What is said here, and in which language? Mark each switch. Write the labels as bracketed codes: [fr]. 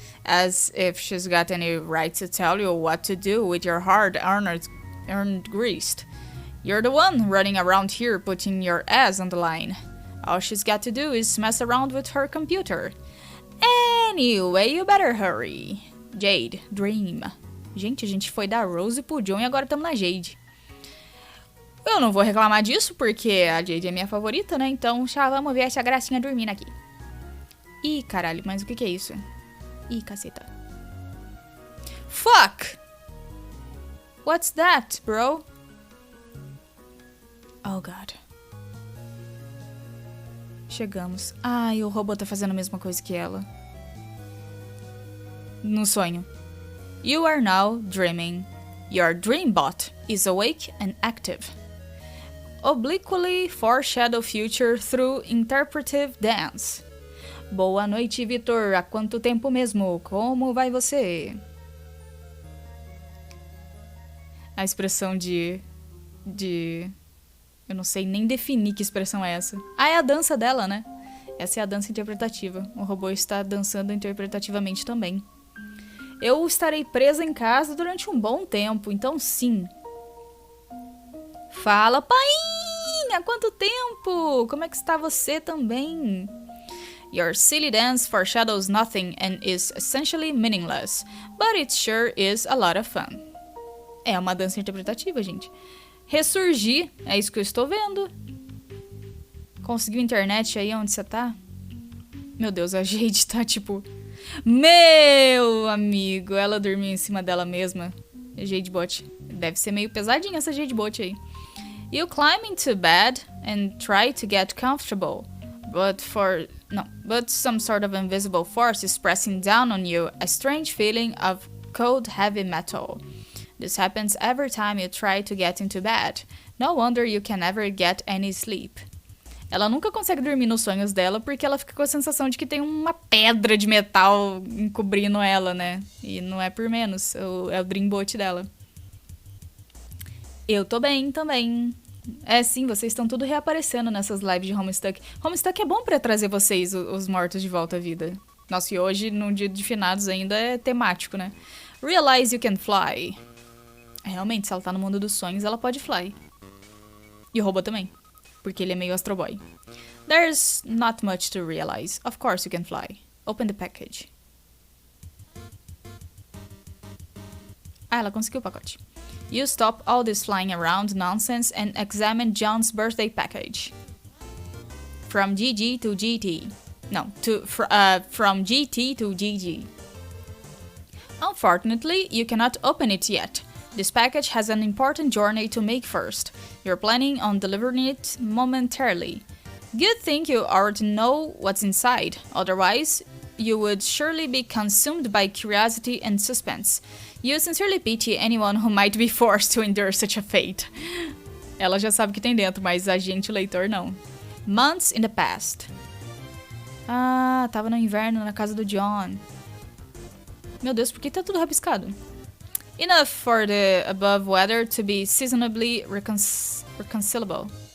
[en] As if she's got any right to tell you what to do with your hard-earned grease. You're the one running around here putting your ass on the line. All she's got to do is mess around with her computer. Anyway, you better hurry. Jade, Dream. [pt] Gente, a gente foi da Rose pro John e agora estamos na Jade. Eu não vou reclamar disso porque a Jade é minha favorita, né? Então já vamos ver essa gracinha dormindo aqui. Ih, caralho, mas o que é isso? Ih, caceta. [en] Fuck! What's that, bro? Oh, God. [pt] Chegamos. Ai, o robô tá fazendo a mesma coisa que ela. No sonho. [en] You are now dreaming. Your dreambot is awake and active. Obliquely foreshadow future through interpretive dance. [pt] Boa noite, Vitor. Há quanto tempo mesmo? Como vai você? A expressão de... Eu não sei nem definir que expressão é essa. Ah, é a dança dela, né? Essa é a dança interpretativa. O robô está dançando interpretativamente também. Eu estarei presa em casa durante um bom tempo, então sim. Fala, painha! Quanto tempo? Como é que está você também? [en] Your silly dance foreshadows nothing and is essentially meaningless, but it sure is a lot of fun. [pt] É uma dança interpretativa, gente. Ressurgir, é isso que eu estou vendo. Conseguiu internet aí onde você tá? Meu Deus, a Jade tá tipo... Meu amigo, ela dormiu em cima dela mesma. Jade Bot. Deve ser meio pesadinha essa Jade Bot aí. [en] You climb into bed and try to get comfortable. But some sort of invisible force is pressing down on you, a strange feeling of cold heavy metal. This happens every time you try to get into bed. No wonder you can never get any sleep. [pt] Ela nunca consegue dormir nos sonhos dela porque ela fica com a sensação de que tem uma pedra de metal encobrindo ela, né? E não é por menos, é o Dreambot dela. Eu tô bem também. É sim, vocês estão tudo reaparecendo nessas lives de Homestuck. Homestuck é bom pra trazer vocês, os mortos, de volta à vida. Nossa, e hoje, num dia de finados ainda, é temático, né? [en] Realize you can fly. [pt] Realmente, se ela tá no mundo dos sonhos, ela pode fly. E o robô também. Porque ele é meio Astro Boy. [en] There's not much to realize. Of course you can fly. Open the package. Ah, ela conseguiu o pacote. You stop all this flying around nonsense and examine John's birthday package. From GG to GT. No, from GT to GG. Unfortunately, you cannot open it yet. This package has an important journey to make first. You're planning on delivering it momentarily. Good thing you already know what's inside, otherwise you would surely be consumed by curiosity and suspense. You sincerely pity anyone who might be forced to endure such a fate. [pt] Ela já sabe o que tem dentro, mas a gente, o leitor, não. [en] Months in the past. [pt] Ah, tava no inverno na casa do John. Meu Deus, por que tá tudo rabiscado? [en] Enough for the above weather to be seasonably reconcilable.